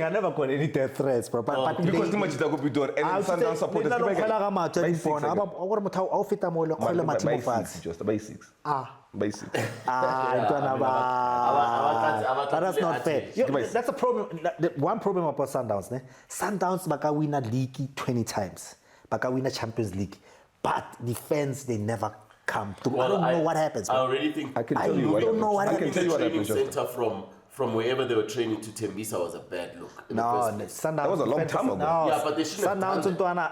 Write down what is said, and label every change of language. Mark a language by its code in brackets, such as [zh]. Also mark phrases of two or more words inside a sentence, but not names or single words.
[en] I never got any death threats, bro. But because too much that could be done. And Sundowns supporters. Basics. Basics. That's not fair. That's a problem. One problem about Sundowns. Sundowns baka win a league 20 times. Baka win a Champions League. But defense, they never come through. Well, I don't know what happens. I already think I can tell you what happens. Training center from wherever they were training to Tembisa was a bad look. Sundowns. That was a long time ago. No, yeah, but they shouldn't have done that.